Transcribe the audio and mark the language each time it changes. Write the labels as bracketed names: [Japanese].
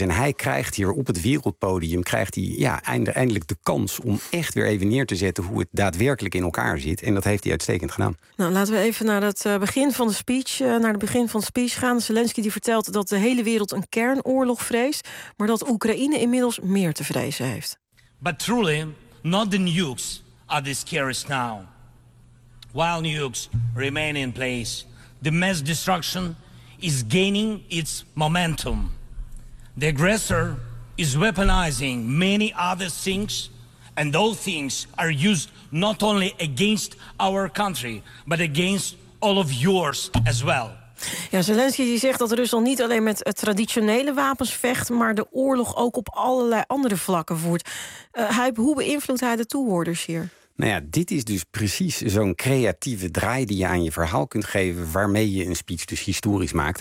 [Dutch] En hij krijgt hier op het wereldpodium eindelijk de kans om echt weer even neer te zetten hoe het daadwerkelijk in elkaar zit. En dat heeft hij uitstekend gedaan. Nou, laten we even naar het begin van de speech, gaan. Zelensky die vertelt dat de hele wereld een kernoorlog vreest, maar dat Oekraïne inmiddels meer te vrezen heeft. [English] But truly, not the nukes are the scariest now. While nukes remain in place, the mass destruction is gaining its momentum. The aggressor is weaponizing many other things, and those things are used not only against our country, but against all of yours as well. [Dutch] Ja, Zelensky die zegt dat Rusland niet alleen met traditionele wapens vecht, maar de oorlog ook op allerlei andere vlakken voert. Hoe beïnvloedt hij de toehoorders hier? Nou ja, dit is dus precies zo'n creatieve draai die je aan je verhaal kunt geven, waarmee je een speech dus historisch maakt.